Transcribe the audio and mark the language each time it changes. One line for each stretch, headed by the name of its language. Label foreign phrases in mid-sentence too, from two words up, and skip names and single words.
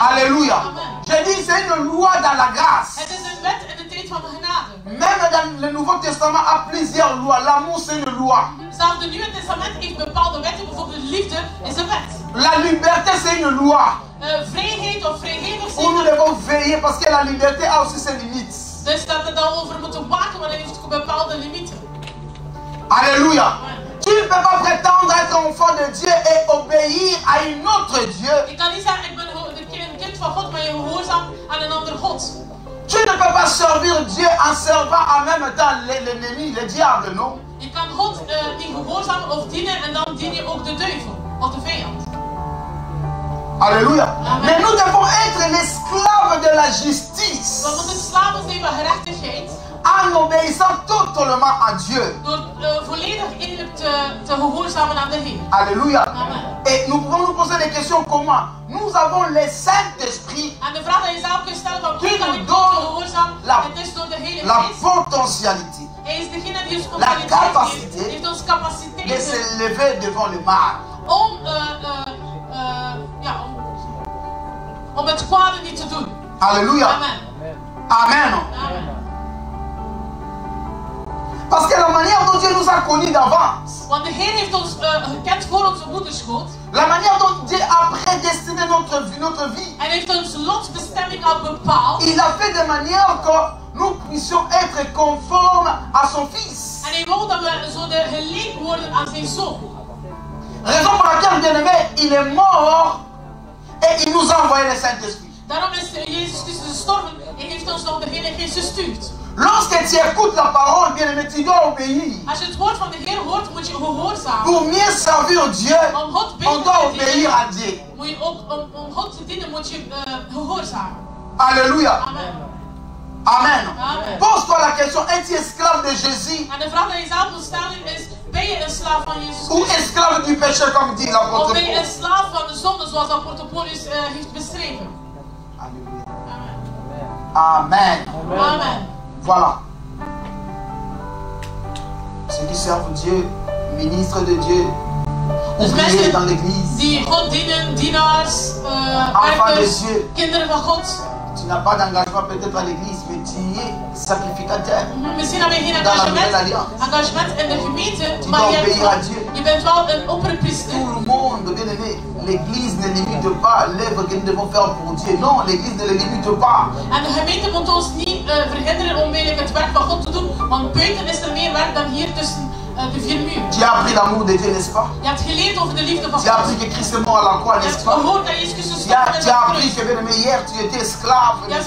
French: Alléluia. Amen. Je dis c'est une loi dans la grâce.
Dutch: Het is een wet in de tijd van de genade.
French: Même dans le Nouveau Testament, il y a plusieurs lois. L'amour, c'est une loi.
Dutch: Zelfs het Nieuwe Testament heeft bepaalde wetten, bijvoorbeeld liefde is een wet.
French: La liberté, c'est une loi.
Dutch: Vrijheid of vrijgevig
French: Où nous
Dutch: zijn.
French: devons veiller parce que la liberté a aussi ses limites.
Dutch: Dus dat we daarover moeten waken, maar dat heeft ook bepaalde limieten.
French: Alléluia. Amen. Tu ne peux pas prétendre être enfant de Dieu et obéir à un autre Dieu.
Dutch: Ik kan niet zeggen, ik ben een kind van God, maar je gehoorzaam aan een ander God.
French: Tu ne peux pas servir Dieu en servant en même temps l'ennemi, le diable, non?
Dutch: Je kan God niet gehoorzamen of dienen en dan dien je ook de duivel of de vijand.
French: Alléluia. Amen. Mais nous devons être l'esclave de la justice
Dutch: We moeten slaven zijn van gerechtigheid
French: en obéissant totalement à Dieu.
Dutch: door volledig eerlijk te gehoorzamen aan de Heer.
French: Alléluia. Amen. Et nous pouvons nous poser des questions comment? Nous avons le Saint-Esprit,
Dutch: En de vraag die je zelf kunt stellen van hoe Die kan moet ik door God gehoorzaam?
French: la-
Dutch: Het is door de Heilige
French: la
Dutch: Geest.
French: potentialité.
Dutch: Hij is degene die ons
French: la capacité
Dutch: heeft ons capaciteit
French: de s'élever devant le mal.
Dutch: Om het kwade niet te doen.
French: Alléluia. Amen. Amen. Amen. Parce que la manière dont Dieu nous a connus d'avance,
Dutch: Want de Heer heeft ons gekend voor onze moederschoot.
French: la manière dont Dieu a prédestiné notre vie,
Dutch: En heeft ons lotsbestemming al bepaald.
French: il a fait de manière que nous puissions être conformes à son Fils.
Dutch: En hij wou dat we zo gelijk worden aan zijn zoon.
French: Raison pour laquelle, bien-aimé, il est mort et il nous a envoyé le Saint-Esprit.
Dutch: Daarom is Jezus Christus gestorven en heeft ons nog de Heilige Geest gestuurd.
French: Lorsque tu écoutes la parole, bien-aimé, tu dois obéir.
Dutch: Als je het woord van de Heer hoort, moet je gehoorzamen.
French: Pour mieux servir Dieu,
Dutch: Om God
French: on doit obéir à Dieu.
Dutch: Moet je ook, om God te dienen moet je gehoorzamen.
French: Alléluia. Amen. Amen. Amen. Pose-toi la question, es-tu esclave de Jésus
Dutch: En de vraag die je zelf moet stellen is, ben je een slaaf van Jezus
French: ou
Dutch: Christus?
French: esclave du péché, comme dit l'apôtre
Dutch: Of ben je
French: Paul?
Dutch: een slaaf van de zonde, zoals apôtre Paulus heeft beschreven?
French: Alléluia. Amen. Amen. Amen. Voilà. Ceux qui servent Dieu, ministres de Dieu,
Dutch: Dus
French: ouvriers dans
Dutch: mensen
French: l'église,
Dutch: die God dienen, dienaars,
French: enfants de
Dutch: werkers,
French: Dieu.
Dutch: kinderen van God.
French: Tu n'as pas d'engagement peut-être à l'église, mais tu es sacrificateur.
Dutch: Misschien heb je geen
French: Dans la nouvelle alliance.
Dutch: engagement in de gemeente,
French: Tu
Dutch: maar
French: dois
Dutch: je,
French: obéir à Dieu.
Dutch: je bent wel een opperpriester.
French: Tout le monde, bien aimé, l'église ne limite pas l'œuvre que nous devons faire pour Dieu. Non, l'église ne le limite pas.
Dutch: En de gemeente moet ons niet verhinderen om eigenlijk het werk van God te doen, want buiten is er meer werk dan hier tussen de vier muren.
French: Tu as appris l'amour de Dieu, n'est-ce pas?
Dutch: Je hebt geleerd over de liefde van
French: Tu as
Dutch: God.
French: appris que Christ est mort à la croix,
Dutch: Je hebt
French: n'est-ce pas?
Dutch: gehoord dat Jezus Christus
French: Tu as
Dutch: stond met
French: appris
Dutch: de
French: que,
Dutch: kruis.
French: bien aimé, hier tu étais esclave,
Dutch: Je hebt